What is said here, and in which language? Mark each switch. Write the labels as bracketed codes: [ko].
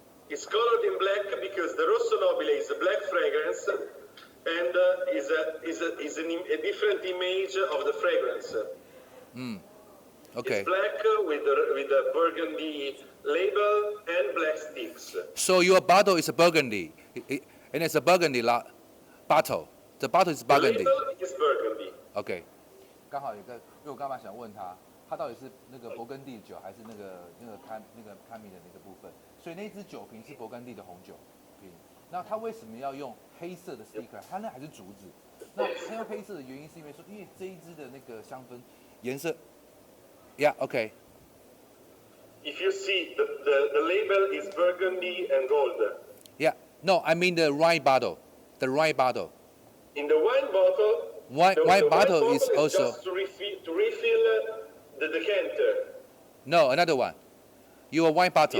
[en] It's colored in black because the Rosso Nobile is a black fragrance and is a different image of the fragrance. Okay. It's black with a burgundy label and black sticks. So your bottle is a burgundy, and it's a burgundy bottle. The bottle is The burgundy. label is burgundy. [zh] OK，刚好有个，因为我刚刚想问他到底是那个勃艮第酒还是那个看米的那个部分，所以那支酒瓶是勃艮第的红酒瓶。那他为什么要用黑色的 sticker？ 他那还是竹子。那他用黑色的原因是因为说，因为这一支的那个香氛颜色 ， [en] Yeah, OK. If you see the label is burgundy and gold. Yeah, no, I mean the wine bottle. The wine bottle. In the wine bottle. Wine bottle is also. Just to refill the decanter. No, another one. Your wine bottle.